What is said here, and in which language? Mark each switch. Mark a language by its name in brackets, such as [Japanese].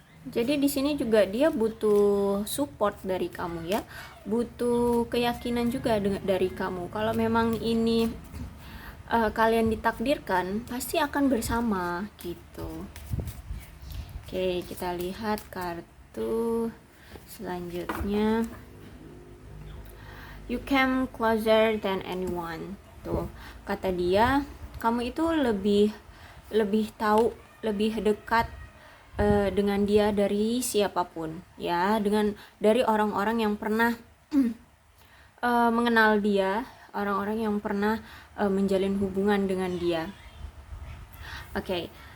[Indonesian] Jadi di sini juga dia butuh support dari kamu ya, butuh keyakinan juga dari kamu. Kalau memang ini kalian ditakdirkan, pasti akan bersama gitu. Oke, kita lihat kartu selanjutnya. [English] You came closer than anyone. [Indonesian] Tuh, kata dia, kamu itu lebih tahu, lebih dekat dengan dia dari siapapun ya, dari orang-orang yang pernah mengenal dia, orang-orang yang pernah menjalin hubungan dengan dia. Oke.